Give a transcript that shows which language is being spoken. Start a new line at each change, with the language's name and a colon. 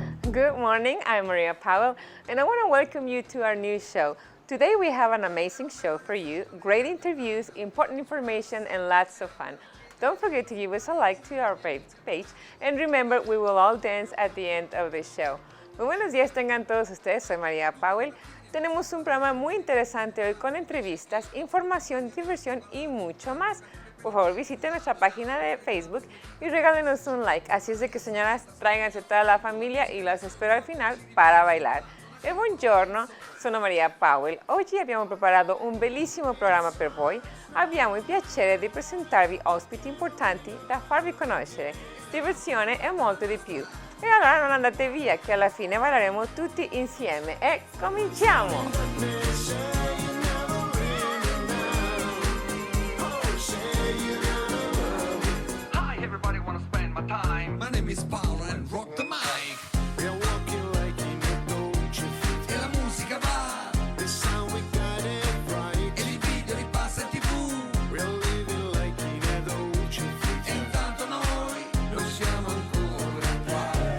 English: Good morning, I'm Maria Powell, and I want to welcome you to our new show. Today we have an amazing show for you, great interviews, important information, and lots of fun. Don't forget to give us a like to our page, and remember, we will all dance at the end of the show.
Spanish: Muy buenos días tengan todos ustedes, soy María Powell. Tenemos un programa muy interesante hoy con entrevistas, información, diversión y mucho más. Por favor, visiten nuestra página de Facebook y regálenos un like. Así es de que, señoras, tráiganse toda la familia y las espero al final para bailar.
Italian: Buongiorno, sono Maria Powell. Oggi abbiamo preparato un bellissimo programma per voi. Abbiamo il piacere di presentarvi ospiti importanti da farvi conoscere, diversione e molto di più. E allora non andate via, che alla fine balleremo tutti insieme. E cominciamo!
English: Hi, everybody wanna spend my time. My name is Powell and rock the mic. We are walking like in a dolce fit.
Italian: E la musica va.
English: The sound we got it right.
Italian: E il video ripassa in TV.
English: We are living like in a dolce fit.
Italian: E intanto noi non siamo ancora qua.